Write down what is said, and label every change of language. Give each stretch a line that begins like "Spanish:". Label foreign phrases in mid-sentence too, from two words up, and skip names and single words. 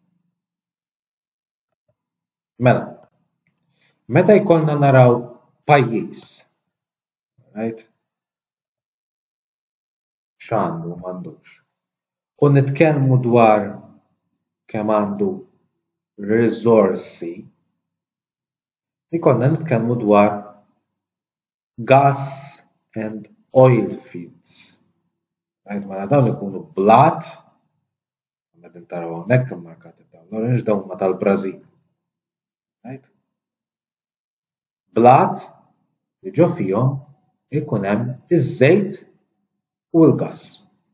Maltese: Mela, meta jkollna naraw pajjiż, right? X'għandu m'għandux. U nitkellmu dwar kemm għandu riżorsi, ikollna nitkellmu dwar
English: gas and oil fields.
Maltese: Right? Mela dawn ikunu blat, qegħdin taraw hawnhekk immarkati b'dawn l-orange dawn huma tal-Brażil. Right? Blat li ġo fihom ikun hemm iż-żejt u l-gass.